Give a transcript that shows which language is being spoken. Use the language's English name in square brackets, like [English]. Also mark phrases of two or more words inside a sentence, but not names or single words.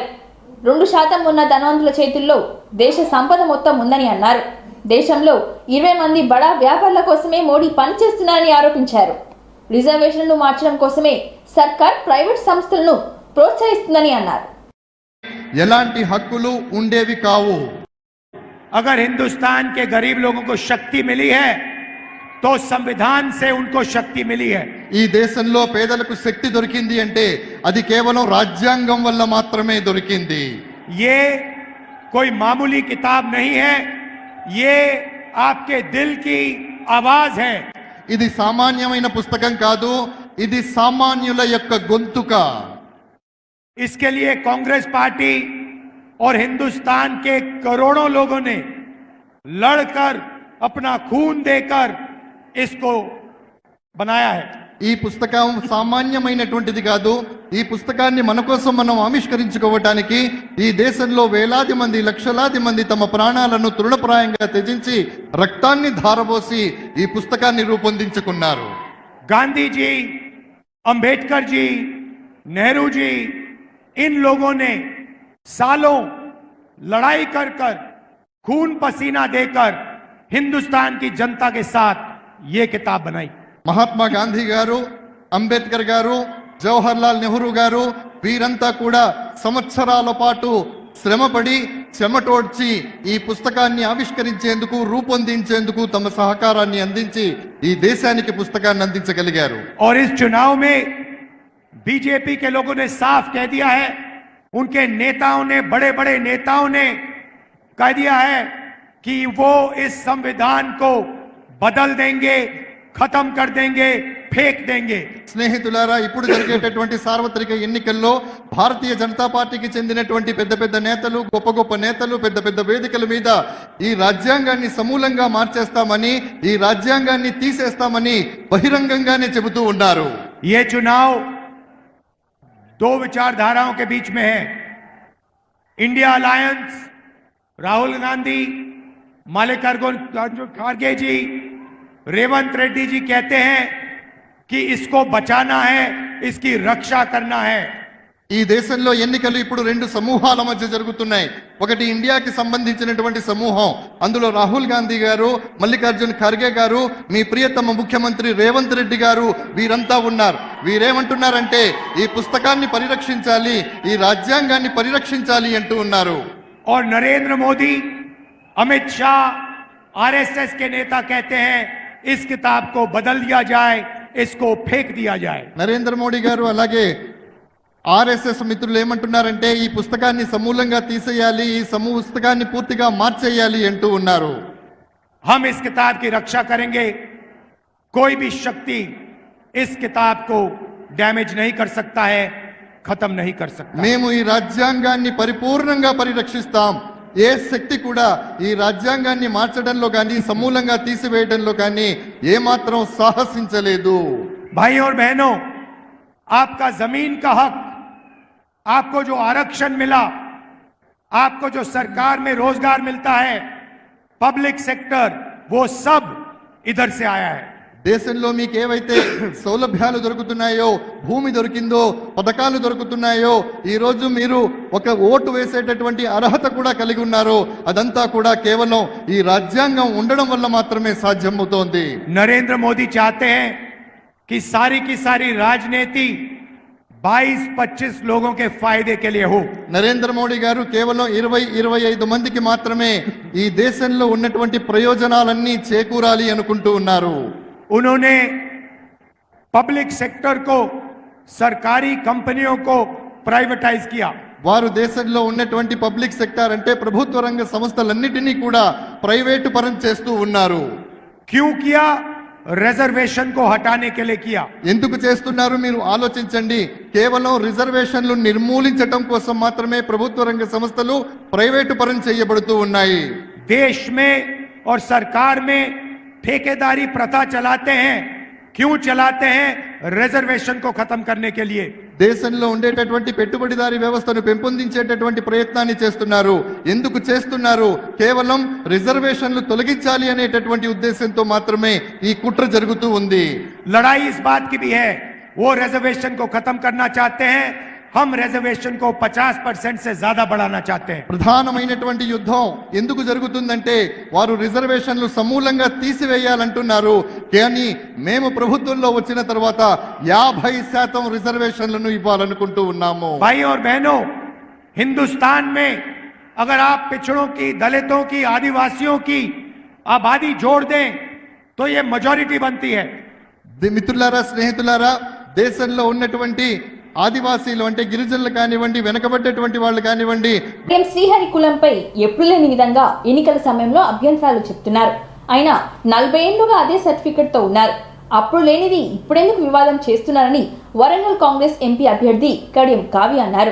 [Telugu] 2% ఉన్న ధనవంతుల చేతుల్లో దేశ సంపద మొత్తం ఉందని అన్నారు. దేశంలో 20 మంది బడా వ్యాపారుల కోసమే మోడీ పనిచేస్తున్నారని ఆరోపించారు. రిజర్వేషన్లను మార్చడం కోసమే సర్కార్ ప్రైవేట్ సంస్థలను ప్రోత్సహిస్తుందని అన్నారు. ఎలాంటి హక్కులు ఉండేవి కావు. [Hindi] अगर हिंदुस्तान के गरीब लोगों को शक्ति मिली है तो संविधान से उनको शक्ति मिली है। [Telugu] ఈ దేశంలో పేదలకు శక్తి దొరికింది అంటే అది కేవలం రాజ్యాంగం వల్ల మాత్రమే దొరికింది. [Hindi] ये कोई मामूली किताब नहीं है, ये आपके दिल की आवाज है। [Telugu] ఇది సామాన్యమైన పుస్తకం కాదు, ఇది సామాన్యుల యొక్క గొంతుక. [Hindi] इसके लिए कांग्रेस पार्टी और हिंदुस्तान के करोड़ों लोगों ने लड़कर अपना खून देकर इसको बनाया है। [Telugu] ఈ పుస్తకం సామాన్యమైనటువంటిది కాదు. ఈ పుస్తకాన్ని మన కోసం మనం ఆవిష్కరించుకోవటానికి ఈ దేశంలో వేలాది మంది, లక్షలాది మంది తమ ప్రాణాలను తృణప్రాయంగా త్యజించి రక్తాన్ని ధారపోసి ఈ పుస్తకాన్ని రూపొందించుకున్నారు. [Hindi] गांधी जी, अंबेडकर जी, नेहरू जी, इन लोगों ने सालों लड़ाई कर कर खून पसीना देकर हिंदुस्तान की जनता के साथ ये किताब बनाई। [Telugu] మహాత్మా గాంధీ గారు, అంబేద్కర్ గారు, జవహర్ లాల్ నెహ్రూ గారు వీరంతా కూడా సంవత్సరాల పాటు శ్రమపడి చెమటోడ్చి ఈ పుస్తకాన్ని ఆవిష్కరించేందుకు, రూపొందించేందుకు తమ సహకారాన్ని అందించి ఈ దేశానికి పుస్తకాన్ని అందించగలిగారు. [Hindi] और इस चुनाव में बीजेपी के लोगों ने साफ कह दिया है, उनके नेताओं ने, बड़े बड़े नेताओं ने कह दिया है कि वो इस संविधान को बदल देंगे, खत्म कर देंगे, फेंक देंगे। [Telugu] స్నేహితులారా, ఇప్పుడు జరిగేటటువంటి సార్వత్రిక ఎన్నికల్లో భారతీయ జనతా పార్టీకి చెందినటువంటి పెద్ద పెద్ద నేతలు, గొప్ప గొప్ప నేతలు పెద్ద పెద్ద వేదికల మీద ఈ రాజ్యాంగాన్ని సమూలంగా మార్చేస్తామని, ఈ రాజ్యాంగాన్ని తీసేస్తామని బహిరంగంగానే చెబుతూ ఉన్నారు. [Hindi] ये चुनाव दो विचारधाराओं के बीच में है। इंडिया अलायंस, राहुल गांधी, मल्लिकार्जुन खड़गे जी, रेवंत रेड्डी जी कहते हैं कि इसको बचाना है, इसकी रक्षा करना है। [Telugu] ఈ దేశంలో ఎన్నికలు ఇప్పుడు రెండు సమూహాల మధ్య జరుగుతున్నాయి. ఒకటి ఇండియాకి సంబంధించినటువంటి సమూహం, అందులో రాహుల్ గాంధీ గారు, మల్లికార్జున్ ఖర్గే గారు, మీ ప్రియతమ ముఖ్యమంత్రి రేవంత్ రెడ్డి గారు వీరంతా ఉన్నారు. వీరేమంటున్నారంటే ఈ పుస్తకాన్ని పరిరక్షించాలి, ఈ రాజ్యాంగాన్ని పరిరక్షించాలి అంటూ ఉన్నారు. [Hindi] और नरेंद्र मोदी, अमित शाह, आरएसएस के नेता कहते हैं इस किताब को बदल दिया जाए, इसको फेंक दिया जाए। [Telugu] నరేంద్ర మోడీ గారు అలాగే ఆర్ఎస్ఎస్ మిత్రులు ఏమంటున్నారంటే ఈ పుస్తకాన్ని సమూలంగా తీసేయాలి, ఈ పుస్తకాన్ని పూర్తిగా మార్చేయాలి అంటూ ఉన్నారు. [Hindi] हम इस किताब की रक्षा करेंगे, कोई भी शक्ति इस किताब को डैमेज नहीं कर सकता है, खत्म नहीं कर सकता। [Telugu] మేము ఈ రాజ్యాంగాన్ని పరిపూర్ణంగా పరిరక్షిస్తాం. ఏ శక్తి కూడా ఈ రాజ్యాంగాన్ని మార్చడంలో కానీ, సమూలంగా తీసివేయడంలో కానీ ఏమాత్రం సాహసించలేదు. [Hindi] भाई और बहनों, आपका जमीन का हक, आपको जो आरक्षण मिला, आपको जो सरकार में रोजगार मिलता है, [English] public sector, [Hindi] वो सब इधर से आया है। [Telugu] దేశంలో మీకు ఏవైతే సౌలభ్యాలు దొరుకుతున్నాయో, భూమి దొరికిందో, పథకాలు దొరుకుతున్నాయో, ఈ రోజు మీరు ఒక ఓటు వేసేటటువంటి అర్హత కూడా కలిగి ఉన్నారో, అదంతా కూడా కేవలం ఈ రాజ్యాంగం ఉండడం వల్ల మాత్రమే సాధ్యమవుతోంది. [Hindi] नरेंद्र मोदी चाहते हैं कि सारी की सारी राजनीति 22-25 लोगों के फायदे के लिए हो। [Telugu] నరేంద్ర మోడీ గారు కేవలం 20-25 మందికి మాత్రమే ఈ దేశంలో ఉన్నటువంటి ప్రయోజనాలన్నీ చేకూరాలి అనుకుంటూ ఉన్నారు. [Hindi] उन्होंने [English] public sector [Hindi] को, सरकारी कंपनियों को प्राइवेटाइज किया। [Telugu] వారు దేశంలో ఉన్నటువంటి [English] public sector [Telugu] అంటే ప్రభుత్వ రంగ సంస్థలన్నిటినీ కూడా ప్రైవేటు పరం చేస్తూ ఉన్నారు. [Hindi] क्यों किया? रिजर्वेशन को हटाने के लिए किया। [Telugu] ఎందుకు చేస్తున్నారు మీరు ఆలోచించండి. కేవలం రిజర్వేషన్లు నిర్మూలించటం కోసం మాత్రమే ప్రభుత్వ రంగ సంస్థలు ప్రైవేటు పరం చేయబడుతూ ఉన్నాయి. [Hindi] देश में और सरकार में ठेकेदारी प्रथा चलाते हैं। क्यों चलाते हैं? रिजर्वेशन को खत्म करने के लिए। [Telugu] దేశంలో ఉండేటటువంటి పెట్టుబడిదారీ వ్యవస్థను పెంపొందించేటటువంటి ప్రయత్నాన్ని చేస్తున్నారు. ఎందుకు చేస్తున్నారు? కేవలం రిజర్వేషన్లు తొలగించాలి అనేటటువంటి ఉద్దేశంతో మాత్రమే ఈ కుట్ర జరుగుతూ ఉంది. [Hindi] लड़ाई इस बात की भी है, वो रिजर्वेशन को खत्म करना चाहते हैं, हम रिजर्वेशन को 50% से ज्यादा बढ़ाना चाहते हैं। [Telugu] ప్రధానమైనటువంటి యుద్ధం ఎందుకు జరుగుతుందంటే వారు రిజర్వేషన్లు సమూలంగా తీసివేయాలంటున్నారు. కానీ మేము ప్రభుత్వంలో వచ్చిన తర్వాత 50% రిజర్వేషన్లను ఇవ్వాలనుకుంటూ ఉన్నాము. भाई और बहनों, हिंदुस्तान में अगर आप पिछड़ों की, दलितों की, आदिवासियों की आबादी जोड़ दें तो ये मेजॉरिटी बनती है। మిత్రులారా, స్నేహితులారా, దేశంలో ఉన్నటువంటి ఆదివాసీలు అంటే గిరిజనులు కానివ్వండి, వెనకబడ్డటువంటి వాళ్ళు కానివ్వండి, శ్రీహరి కులంపై ఎప్పుడు లేని విధంగా ఎన్నికల సమయంలో అభ్యంతరాలు చెప్తున్నారు. ఆయన 40 ఏళ్లుగా అదే సర్టిఫికెట్ తో ఉన్నారు. అప్పుడు లేనిది ఇప్పుడెందుకు వివాదం చేస్తున్నారని వరంగల్ కాంగ్రెస్ ఎంపీ అభ్యర్థి కడియం కావ్య అన్నారు.